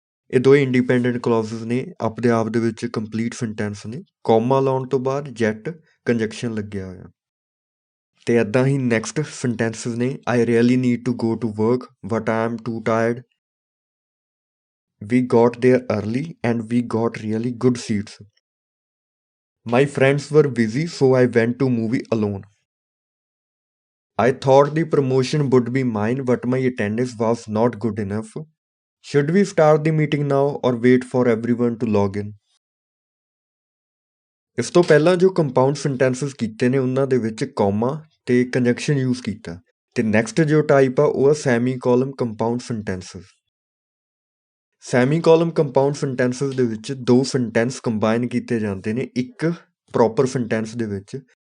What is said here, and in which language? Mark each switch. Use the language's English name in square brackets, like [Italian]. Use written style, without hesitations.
[Punjabi] ਇਹ ਦੋਵੇਂ independent clauses ਨੇ, ਆਪਣੇ ਆਪ ਦੇ ਵਿੱਚ ਕੰਪਲੀਟ ਸੈਂਟੈਂਸ ਨੇ। ਕੌਮਾ ਲਾਉਣ ਤੋਂ ਬਾਅਦ ਜੈਟ ਕੰਜੰਕਸ਼ਨ ਲੱਗਿਆ ਹੋਇਆ। ਅਤੇ ਇੱਦਾਂ ਹੀ ਨੈਕਸਟ ਸੈਂਟੈਂਸਸ ਨੇ, [English] I really need to go to work but I am too tired, we got there early and we got really good seats. My friends were busy so I went to movie alone. I thought the promotion would be mine but my attendance was not good enough. Should we start the meeting now or wait for everyone to log in? [Punjabi] ਇਸ ਤੋਂ ਪਹਿਲਾਂ ਜੋ compound sentences ਕੀਤੇ ਨੇ ਉਹਨਾਂ ਦੇ ਵਿੱਚ comma ਅਤੇ ਕੰਜੰਕਸ਼ਨ ਯੂਜ਼ ਕੀਤਾ। ਅਤੇ ਨੈਕਸਟ ਜੋ ਟਾਈਪ ਆ ਉਹ ਆ semicolon compound sentences. Semicolon compound sentences ਦੇ ਵਿੱਚ 2 ਸੈਂਟੈਂਸ ਕੰਬਾਈਨ ਕੀਤੇ ਜਾਂਦੇ ਨੇ ਇੱਕ ਪ੍ਰੋਪਰ ਸੈਂਟੈਂਸ ਦੇ ਵਿੱਚ।